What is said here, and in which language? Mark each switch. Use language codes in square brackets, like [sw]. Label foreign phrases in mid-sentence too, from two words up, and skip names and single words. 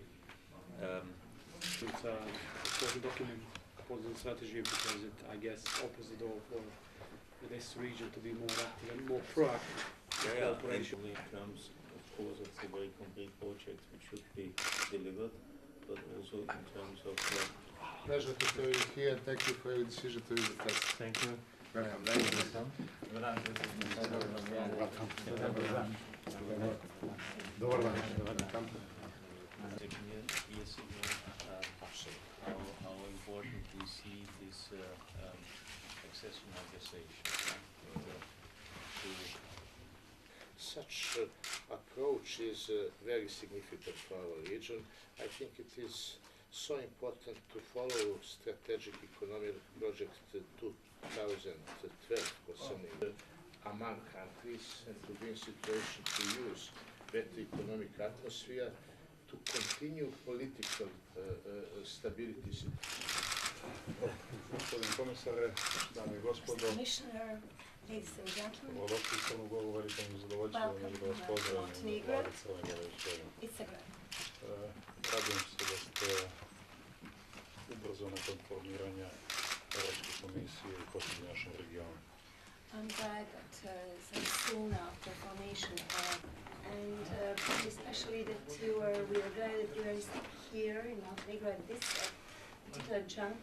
[en] It's a important document, important strategy, because it, I guess, opens the door for this region to be more active and more proactive. Cooperation in terms, of course, of the very concrete projects which should be delivered, but also in terms of. Pleasure to have you here, and thank you for your decision to visit us. Thank you. Welcome. [sr] Dobar dan. [en] Years ago, how important we see this accession negotiation. Such approach is very significant for our region. I think it is so important to follow strategic economic project 2012 concerning among countries and to be in situation to use better economic atmosphere to continue political stability. [sr] Gospodin komisare, dame i gospodo, [en] Commissioner, ladies and gentlemen, [sr] dobrodošli u Crnu Goru, veliko mi zadovoljstvo da vas pozdravim u Vladi Crne Gore večerom. [en] it's a great. [sr] Radujem se da ste ubrzo nakon formiranja Europske komisije i posjeti našem regionu. [en] I'm glad that so soon after formation, and especially that we are glad that you are here in Montenegro at this particular juncture.